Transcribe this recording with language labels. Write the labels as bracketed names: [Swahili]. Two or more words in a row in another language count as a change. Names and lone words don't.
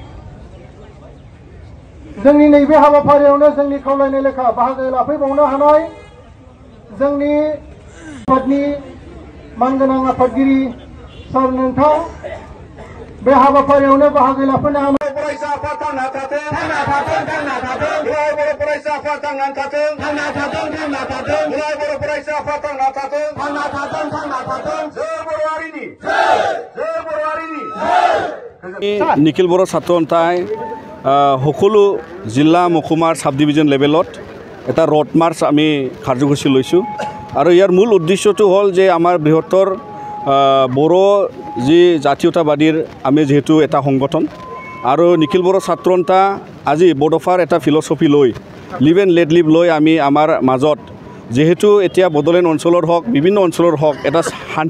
[Bodo] जोंनि नैबे हाबाफारियावनो जोंनि खावलायनाय लेखा बाहागो लाफैबावनो हानाय जोंनि आफादनि मानगोनां आफादगिरि सार नोंथां बे हाबाफारियावनो बाहागो लाफैनो हानाय फरायसा आफाद थांना थाथों थांना थाथों थांना थाथों बर' फरायसा आफाद थांना थाथों थांना थाथों थांना थाथों बर' फरायसा आफाद थांना थाथों थांना थाथों थांना थाथों जय बर' हारिनि जय बर' हारिनि [Assamese] निखिल बर' ছাত্ৰ সন্থাই সকলো জিলা মহকুমাৰ [English] sub division levelত [Assamese] এটা [English] road march [Assamese] আমি কাৰ্যসূচী লৈছোঁ আৰু ইয়াৰ মূল উদ্দেশ্যটো হ'ল যে আমাৰ বৃহত্তৰ বড়ো যি জাতীয়তাবাদীৰ আমি যেহেতু এটা সংগঠন আৰু নিখিল বড়ো ছাত্ৰ সন্থা আজি বড়োফাৰ এটা ফিলচফি লৈ [English] live and let live [Assamese] লৈ আমি আমাৰ মাজত যেহেতু এতিয়া বড়োলেণ্ড অঞ্চলৰ হওক বিভিন্ন অঞ্চলৰ হওক এটা শান্তি